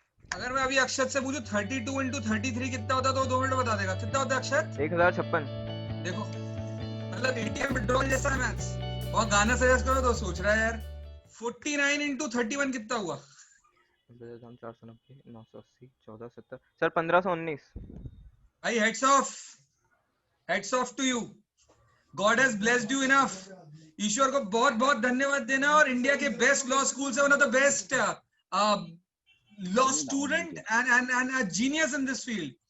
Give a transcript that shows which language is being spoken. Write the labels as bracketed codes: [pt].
[hi] अगर मैं अभी अक्षत से पूछूं 32 into 33 कितना होता है तो 2 मिनट बता देगा। कितना होता है अक्षत? 1056। देखो मतलब ATM विड्रॉल जैसा है मैथ्स। और गाना सजेस्ट करो तो सोच रहा है यार। 49 into 31 कितना हुआ? 490 980 1470 सर 1519। [en] भाई heads off to you. God has blessed you enough. [hi] ईश्वर को बहुत बहुत धन्यवाद देना। और इंडिया के बेस्ट लॉ स्कूल से [en] One of the best law student and a genius in this field.